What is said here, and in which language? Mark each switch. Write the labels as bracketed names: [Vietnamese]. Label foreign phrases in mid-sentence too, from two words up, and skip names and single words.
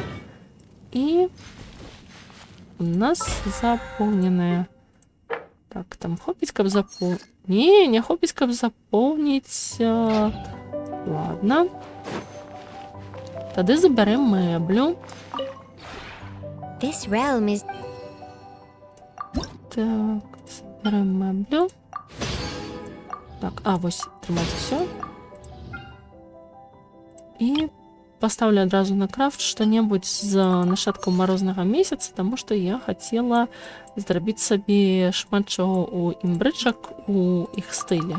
[Belarusian] І у нас запоўненая. Так, там хопіць, каб запоўніць. Не хопіць, каб запоўніць. Ладно. Тады забярем мэблю. [English] This realm is... [Belarusian] Так, забярем мэблю. Так, вось, трымаць усё. І паставлю адразу на крафт што-небудзь з нашаткаў марознага месяца, таму што я хацела зрабіць сабе шмат чаго ў імбрычак у іх стылі.